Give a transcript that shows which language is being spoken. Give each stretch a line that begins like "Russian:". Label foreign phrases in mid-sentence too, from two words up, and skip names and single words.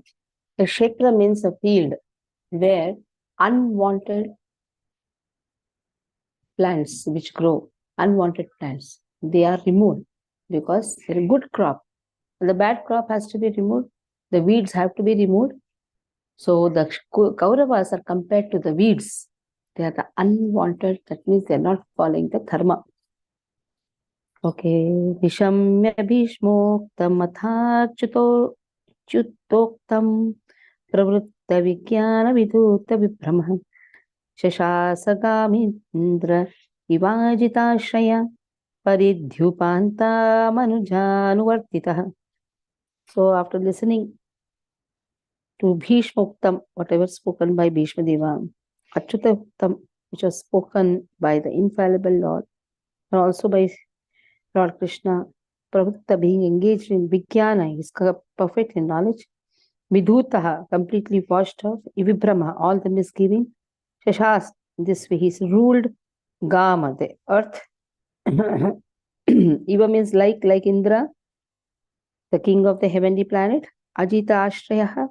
English: The Kshetra means a field where unwanted plants which grow, unwanted plants, they are removed because they're a good crop. The bad crop has to be removed. The weeds have to be removed. So the Kauravas are compared to the weeds. They are the unwanted, that means they are not following the dharma. Okay.
Sanskrit: Vishamya bhishmoktam atha chutoktam pravritta vijnana vidhuta vibhrama shashasagamindra ivajitashraya paridhyupanta manujanuvartitah.
English: So after listening to Bhishmoktam, whatever spoken by Bhishma Deva, Achyutaktam, which was spoken by the infallible Lord, and also by Lord Krishna, Pravritta being engaged in Vijnana, he is perfect in knowledge, Vidhutaha, completely washed off, Ivibhrama, all the misgiving, Shashas, this way he is ruled, Gama, the earth, Iva means like Indra, the king of the heavenly planet,
Sanskrit: Ajita Ashrayaha.